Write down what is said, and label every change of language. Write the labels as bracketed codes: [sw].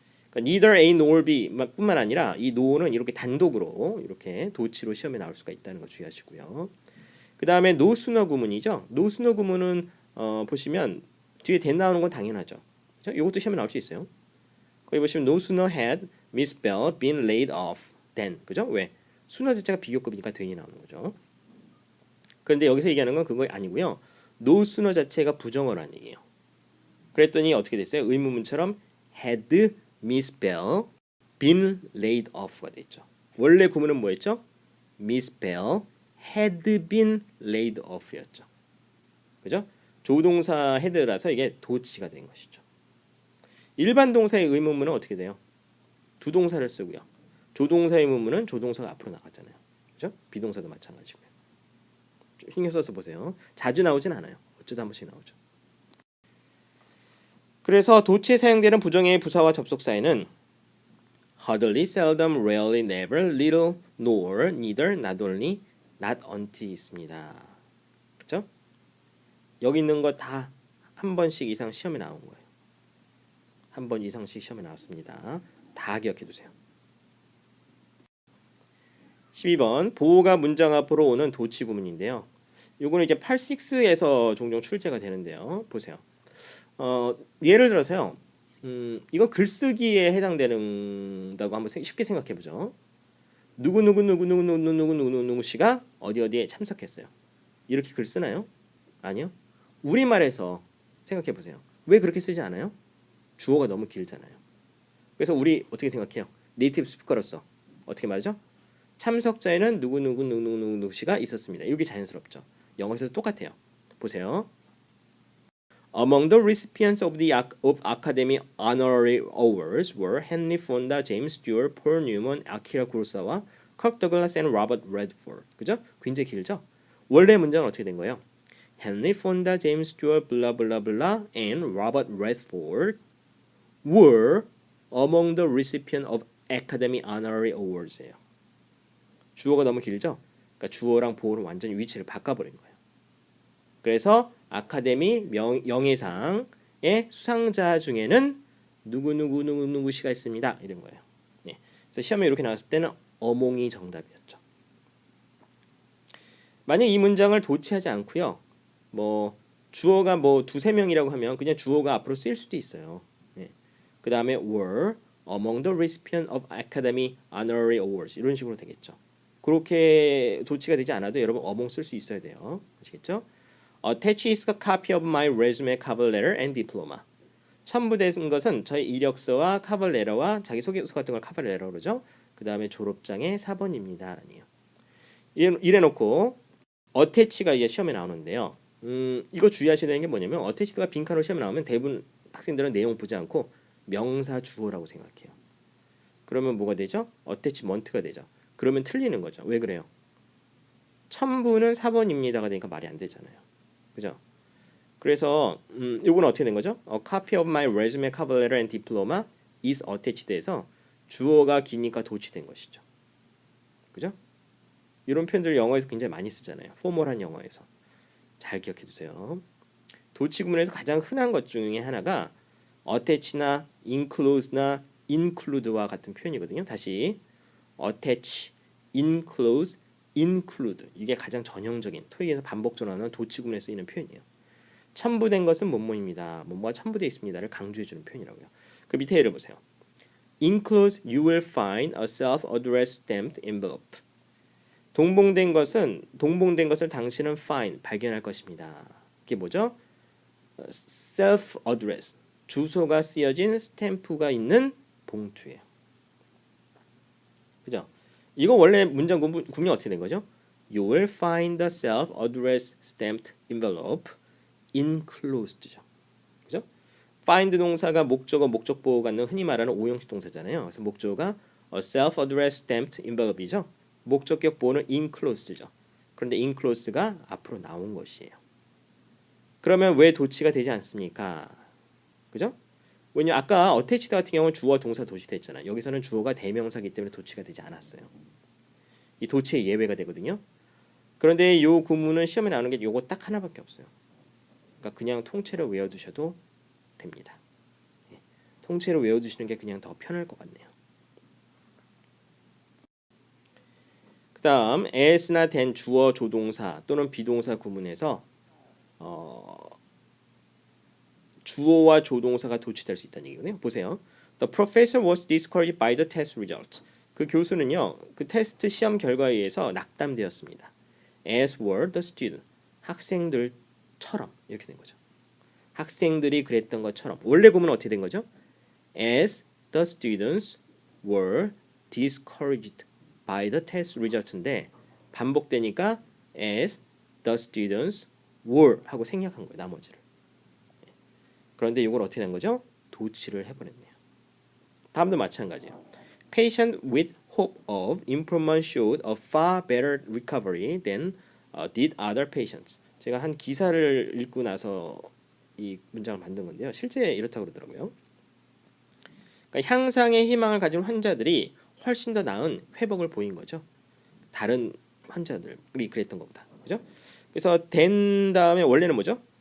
[ko] 그러니까 [en] neither A nor B [ko] 뿐만 아니라 이 no는 이렇게 단독으로 이렇게 도치로 시험에 나올 수가 있다는 거 주의하시고요. 그 다음에 no sooner 구문이죠. no sooner 구문은 보시면 뒤에 then 나오는 건 당연하죠. 그죠? 이것도 시험에 나올 수 있어요. 거기 보시면 [en] no sooner had Miss Bell been laid off than [ko] 그죠? 왜? sooner 자체가 비교급이니까 then이 나오는 거죠. 그런데 여기서 얘기하는 건 그거 아니고요. no sooner 자체가 부정어라는 얘기예요. 그랬더니 어떻게 됐어요? 의문문처럼 [en] had Miss Bell been laid off가 됐죠. [ko] 원래 구문은 뭐였죠? [en] Miss Bell had been laid off였죠. [ko] 그죠? 조동사 had라서 이게 도치가 된 것이죠. 일반 동사의 의문문은 어떻게 돼요? 두 동사를 쓰고요. 조동사의 의문문은 조동사가 앞으로 나가잖아요. 그죠? 비동사도 마찬가지고요. 신경 써서 보세요. 자주 나오진 않아요. 어쩌다 한 번씩 나오죠. 그래서 도치에 사용되는 부정의 부사와 접속사에는 hardly, seldom, rarely, never, little, nor, neither, not only, not until 있습니다. 그렇죠? 여기 있는 거 다 한 번씩 이상 시험에 나온 거예요. 한 번 이상씩 시험에 나왔습니다. 다 기억해 두세요. 12번 보호가 문장 앞으로 오는 도치 구문인데요. 요거는 이제 86에서 종종 출제가 되는데요. 보세요. 예를 들어서요. 이건 글쓰기에 해당되는다고 한번 쉽게 생각해 보죠. 누구 씨가 어디에 참석했어요. 이렇게 글 쓰나요? 아니요. 우리말에서 생각해 보세요. 왜 그렇게 쓰지 않아요? 주어가 너무 길잖아요. 그래서 우리 어떻게 생각해요? 네이티브 스피커로서 어떻게 말하죠? 참석자에는 누구 씨가 있었습니다. 이게 자연스럽죠. 영어에서도 똑같아요. 보세요. [en] Among the recipients of the Academy Honorary Awards were Henry Fonda, James Stewart, Paul Newman, Akira Kurosawa, Kirk Douglas, and Robert Redford. [ko] 그죠? 굉장히 길죠? 원래 문장은 어떻게 된 거예요? [en] Henry Fonda, James Stewart, blah blah blah, and Robert Redford were among the recipients of Academy Honorary Awards예요. [ko] 주어가 너무 길죠? 그러니까 주어랑 보어를 완전히 위치를 바꿔버린 거예요. 그래서 아카데미 영예상의 수상자 중에는 누구 씨가 있습니다. 이런 거예요. 예. 그래서 시험에 이렇게 나왔을 때는 어몽이 정답이었죠. 만약 이 문장을 도치하지 않고요. 뭐 주어가 뭐 두세 명이라고 하면 그냥 주어가 앞으로 쓰일 수도 있어요. 예. 그 다음에 [en] were among the recipient of Academy Honorary Awards [ko] 이런 식으로 되겠죠. 그렇게 도치가 되지 않아도 여러분 among 쓸 수 있어야 돼요. 아시겠죠? [en] Attach is a copy of my resume, cover letter and diploma. [ko] 첨부된 것은 저희 이력서와 카벌레터와 자기소개서 같은 걸 카벌레터 그러죠. 그 다음에 졸업장의 사본입니다. 라니요. 이래놓고 어태치가 이제 시험에 나오는데요. 이거 주의하셔야 되는 게 뭐냐면 어태치가 빈칸으로 시험에 나오면 대부분 학생들은 내용 보지 않고 명사 주어라고 생각해요. 그러면 뭐가 되죠? 어태치먼트가 되죠. 그러면 틀리는 거죠. 왜 그래요? 첨부는 사본입니다가 되니까 말이 안 되잖아요. 그죠? 그래서 이건 어떻게 된 거죠? [en] A copy of my resume, cover letter and diploma is attached [ko] 해서 주어가 기니까 도치된 것이죠. 그죠? 이런 표현들 영어에서 굉장히 많이 쓰잖아요. 포멀한 영어에서. 잘 기억해 두세요. 도치 구문에서 가장 흔한 것 중에 하나가 attach나 include나 include와 같은 표현이거든요. 다시 attach, include, include 이게 가장 전형적인 토익에서 반복적으로 나오는 도치 구문에 쓰이는 표현이에요. 첨부된 것은 뭐뭐입니다. 뭐뭐가 첨부되어 있습니다를 강조해주는 표현이라고요. 그 밑에 예를 보세요. [en] Enclosed you will find a self-addressed stamped envelope. [ko] 동봉된 것을 당신은 find 발견할 것입니다. 이게 뭐죠? self-address 주소가 쓰여진 스탬프가 있는 봉투예요. 그죠? 이거 원래 문장 구문이 어떻게 된 거죠? [en] You will find the self-addressed stamped envelope enclosed죠. [ko] 그죠? find 동사가 목적어 목적보호 갖는 흔히 말하는 오형식 동사잖아요. 그래서 목적어가 [en] a self-addressed stamped envelope이죠. [ko] 목적격 보호는 enclosed죠. 그런데 enclosed가 앞으로 나온 것이에요. 그러면 왜 도치가 되지 않습니까? 그죠? 왜냐 아까 attached 같은 경우는 주어 동사 도치됐잖아요. 여기서는 주어가 대명사이기 때문에 도치가 되지 않았어요. 이 도치의 예외가 되거든요. 그런데 이 구문은 시험에 나오는 게 요거 딱 하나밖에 없어요. 그러니까 그냥 통째로 외워두셔도 됩니다. 통째로 외워두시는 게 그냥 더 편할 것 같네요. 그 다음 as나 than 주어 조동사 또는 비동사 구문에서 주어와 조동사가 도치될 수 있다는 얘기거든요. 보세요. [en] The professor was discouraged by the test results. [ko] 그 교수는요. 그 테스트 시험 결과에 의해서 낙담되었습니다. [en] As were the students. [ko] 학생들처럼 이렇게 된 거죠. 학생들이 그랬던 것처럼. 원래 구문은 어떻게 된 거죠? [en] As the students were discouraged by the test results [ko] 인데 반복되니까 [en] as the students were [ko] 하고 생략한 거예요. 나머지를. 그런데 이걸 어떻게 된 거죠? 도치를 해버렸네요. 다음도 마찬가지예요. [en] Patient with hope of improvement showed a far better recovery than did other patients. [ko] 제가 한 기사를 읽고 나서 이 문장을 만든 건데요. 실제 이렇다고 그러더라고요. 그러니까 향상의 희망을 가진 환자들이 훨씬 더 나은 회복을 보인 거죠. 다른 환자들이 그랬던 것보다. 그죠? 그래서 than 다음에 원래는 뭐죠?